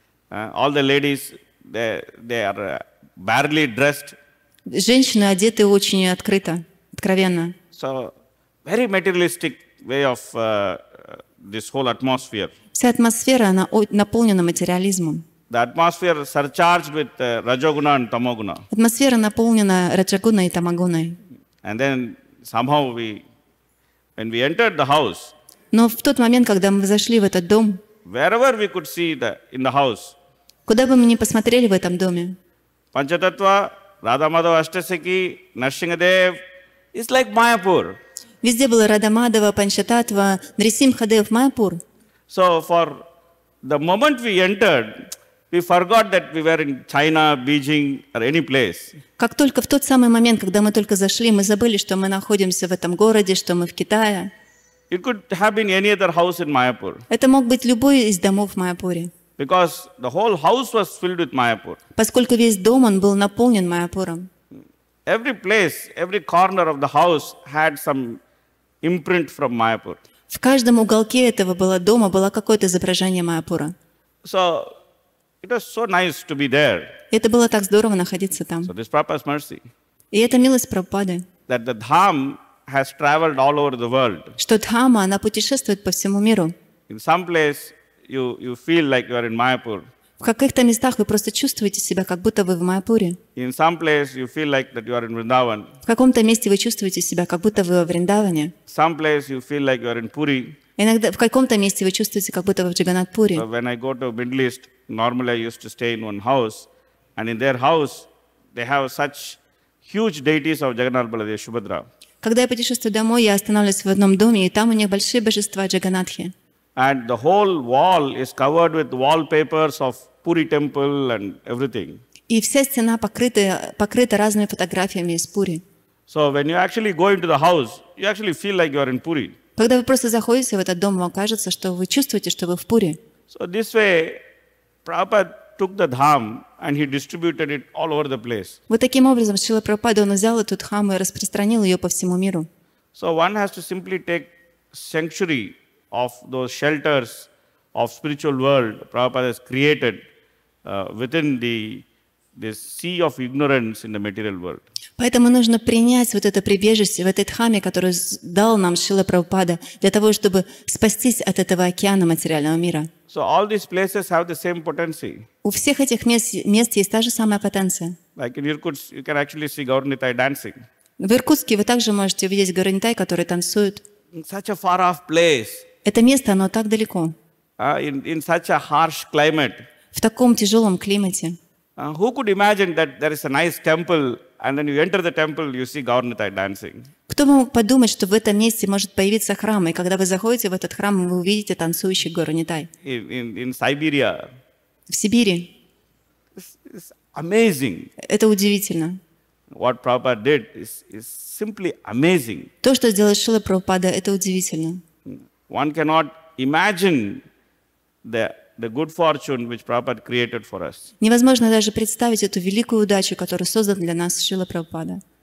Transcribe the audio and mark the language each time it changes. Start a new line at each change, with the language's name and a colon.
English: All the ladies, they are barely dressed.
Russian: Женщины одеты очень открыто, откровенно.
English: So very materialistic way of this whole atmosphere.
Russian: Вся атмосфера, она наполнена материализмом.
English: The atmosphere surcharged with rajoguna and tamoguna.
Russian: Атмосфера наполнена раджагуной и тамагуной.
English: And then somehow when we entered the house,
Russian: Но в тот момент, когда мы зашли в этот дом,
English: wherever we could see in the house,
Russian: куда бы мы ни посмотрели в этом доме,
English: Panchatattva, Radha Madhava Ashtasaki, Narsingadev, it's like Mayapur.
Russian: везде было Рада Мадава, Панчататва, Нрисимхадев, Майяпур.
English: So for the moment we entered, we forgot that we were in China, Beijing, or any place.
Russian: Как только в тот самый момент, когда мы только зашли, мы забыли, что мы находимся в этом городе, что мы в Китае.
English: It could have been any other house in Mayapur.
Russian: Это мог быть любой из домов в Майяпуре.
English: Because the whole house was filled with Mayapur.
Russian: Поскольку весь дом, он был наполнен Майяпуром.
English: Every place, every corner of the house had some imprint from Mayapur.
Russian: В каждом уголке этого дома было какое-то изображение Майяпура.
English: So it was so nice to be there.
Russian: Это было так здорово находиться там.
English: So this Prabhupada's mercy,
Russian: И это милость Прабхупады,
English: that the Dham has traveled all over the world.
Russian: что Дхама, она путешествует по всему миру.
English: In some place, you feel like you are in Mayapur.
Russian: В каких-то местах вы просто чувствуете себя, как будто вы в Майяпуре.
English: In some place, you feel like that you are in Vrindavan.
Russian: В каком-то месте вы чувствуете себя, как будто вы во Вриндаване.
English: Some place, you feel like you are in Puri.
Russian: Иногда в каком-то месте вы чувствуете, как будто вы в Джаганнатхпуре.
English: So when I go to Middle East, normally I used to stay in one house, and in their house, they have such huge deities of Jagannath, Baladev, Subhadra.
Russian: Когда я путешествую домой, я останавливаюсь в одном доме, и там у них большие божества Джаганнатхи.
English: And the whole wall is covered with wallpapers of Puri temple and everything.
Russian: И вся стена покрыта разными фотографиями из Пури.
English: So when you actually go into the house, you actually feel like you are in Puri.
Russian: Когда вы просто заходите в этот дом, вам кажется, что вы чувствуете, что вы в Пури.
English: So this way, Prabhupada took the Dham and he distributed it all over the place.
Russian: Вот таким образом Шрила Прабхупада, он взял эту Дхаму и распространил ее по всему миру.
English: So one has to simply take sanctuary of those shelters of spiritual world Prabhupada has created within this sea of ignorance in the material world.
Russian: Поэтому нужно принять вот это прибежище в этой Дхаме, которую дал нам Шрила Прабхупада, для того, чтобы спастись от этого океана материального мира.
English: So all these places have the same potency.
Russian: У всех этих мест есть та же самая потенция.
English: Like in Irkutsk, you can actually see Gauranitai dancing.
Russian: В Иркутске вы также можете увидеть Гауранитай, который танцует.
English: In such a far-off place,
Russian: Это место, оно так далеко,
English: in such a harsh climate.
Russian: в таком тяжелом климате.
English: Who could imagine that there is a nice temple and then you enter the temple, you see Gauranitai dancing?
Russian: Кто бы мог подумать, что в этом месте может появиться храм, и когда вы заходите в этот храм, вы увидите танцующий Гауранитай.
English: In Siberia,
Russian: В Сибири.
English: it's amazing.
Russian: Это удивительно.
English: What Prabhupada did is simply amazing.
Russian: То, что сделал Шрила Прабхупада, это удивительно.
English: One cannot imagine the good fortune which Prabhupada created for us.
Russian: Невозможно даже представить эту великую удачу, которую создал для нас Шрила Прабхупада.